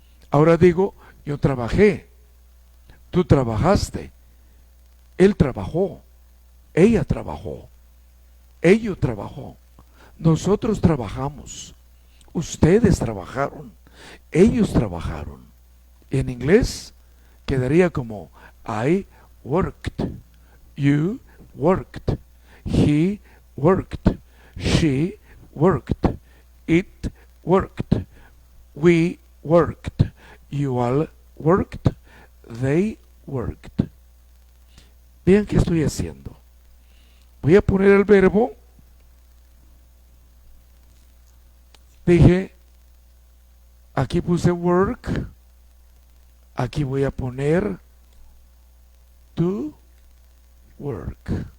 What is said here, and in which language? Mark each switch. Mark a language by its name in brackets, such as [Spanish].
[Spanish] Ahora digo, yo trabajé, tú trabajaste, él trabajó, ella trabajó, ello trabajó, nosotros trabajamos, ustedes trabajaron, ellos trabajaron. En inglés quedaría como [English] I worked, you worked, he worked, she worked, it worked, we worked, you all worked, they worked. [Spanish] Vean qué estoy haciendo. Voy a poner el verbo. Dije, aquí puse work, aquí voy a poner to work.